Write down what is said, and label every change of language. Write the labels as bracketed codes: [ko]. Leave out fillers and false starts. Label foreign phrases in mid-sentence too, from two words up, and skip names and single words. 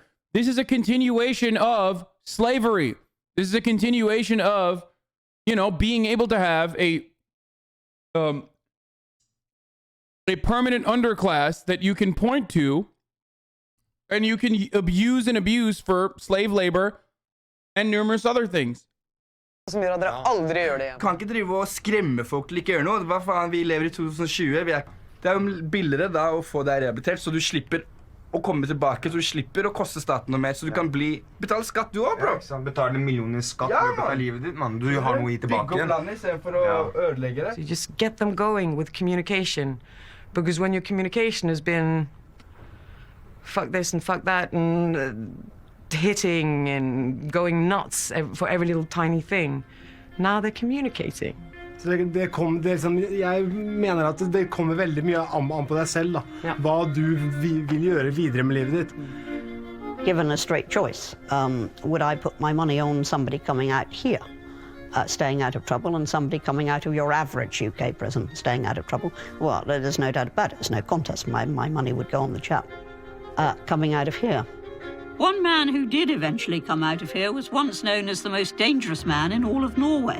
[en] This is a continuation of slavery. This is a continuation of, you know, being able to have a permanent underclass that you can point to and you can abuse for slave labor and numerous other things. [no] Som gjør at dere aldri gjør det igjen. Kan ikke drive og skremme folk til ikke gjøre noe. Hva faen, vi lever i 2020. Det jo billigere da å få deg rehabilitert, så du slipper å komme tilbake, så du slipper å koste staten noe mer, så du kan betale skatt du også, bro. Ja, ikke betale millioner skatt i løpet av livet ditt, man. Du har noe i tilbake. Bygge opp landet I stedet for å ødelegge det. [en] So you just get them going with communication, because when your communication has been fuck this and fuck that and hitting and going nuts for every little tiny thing, now they're communicating. [no] Så jeg mener at det kommer veldig mye an på deg selv, da. Hva du vil gjøre videre med livet ditt. [en] Given a straight choice, would I put my money on somebody coming out here, staying out of trouble, and somebody coming out of your average UK prison, staying out of trouble? Well, there's no doubt about it. There's no contest. My money would go on the chap coming out of here. One man who did eventually come out of here was once known as the most dangerous man in all of Norway.